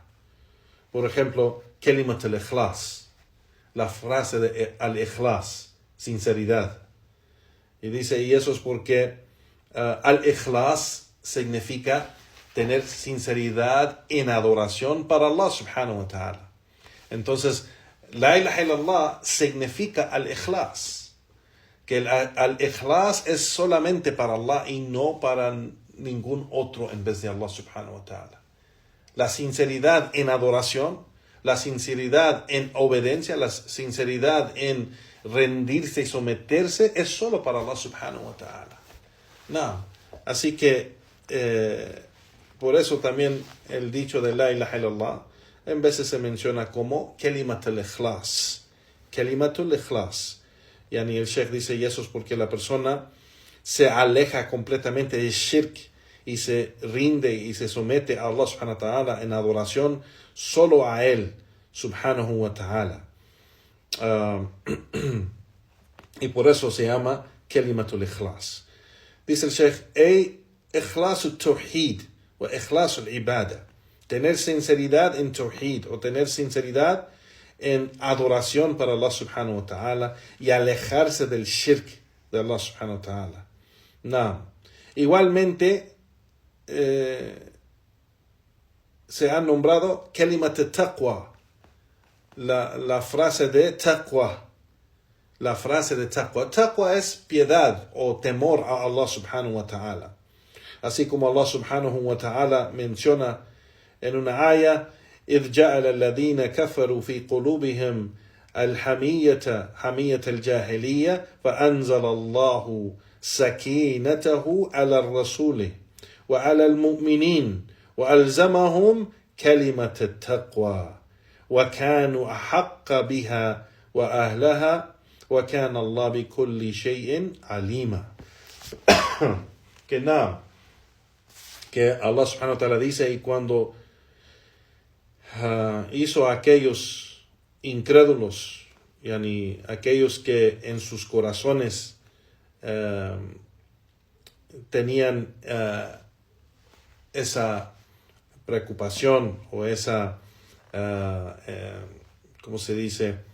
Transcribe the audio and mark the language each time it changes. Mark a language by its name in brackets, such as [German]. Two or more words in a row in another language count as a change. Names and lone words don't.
[Spanish] Por ejemplo, [Arabic] كلمة الإخلاص, [Spanish] la frase de al-Ikhlas, sinceridad. Y dice, y eso es porque al-Ikhlas significa tener sinceridad en adoración para [Arabic] الله سبحانه وتعالى. [Spanish] Entonces, [Arabic] لا إله إلا الله [Spanish] significa al-Ikhlas, que el al-Ikhlas es solamente para Allah y no para ningún otro en vez de [Arabic] الله سبحانه وتعالى. [Spanish] La sinceridad en adoración, la sinceridad en obediencia, la sinceridad en rendirse y someterse es solo para [Arabic] الله سبحانه وتعالى. [Spanish] No. Así que por eso también el dicho de [Arabic] لا إله إلا الله [Spanish] en veces se menciona como [Arabic] كلمة الإخلاص. كلمة الإخلاص. [Spanish] Yani el Sheikh dice, y eso es porque la persona se aleja completamente de shirk y se rinde y se somete a [Arabic] الله سبحانه وتعالى [Spanish] en adoración solo a Él [Arabic] سبحانه وتعالى. [Spanish] Y por eso se llama [Arabic] كلمة الإخلاص. [Spanish] Dice el Sheikh, [Arabic] إخلاص التوحيد وإخلاص العبادة. [Spanish] Tener sinceridad en Tawhid o tener sinceridad en adoración para [Arabic] الله سبحانه وتعالى [Spanish] y alejarse del shirk de [Arabic] الله سبحانه وتعالى. [Spanish] No. Igualmente se ha nombrado [Arabic] كلمة التقوى, [Spanish] la frase de taqwa. La frase de taqwa. Taqwa es piedad o temor a [Arabic] الله سبحانه وتعالى. [Spanish] Así como Allah subhanahu wa ta'ala menciona en una aya, [Arabic] إذ جعل الذين كفروا في قلوبهم الحمية حمية الجاهلية فأنزل الله سكينته على الرسول وعلى المؤمنين وألزمهم كلمة التقوى وكانوا أحق بها وأهلها وكان الله بكل شيء عليما. [Spanish] Que nada, que [Arabic] الله سبحانه وتعالى [Spanish] dice, y cuando hizo a aquellos incrédulos, yani aquellos que en sus corazones tenían esa preocupación o esa, ¿cómo se dice?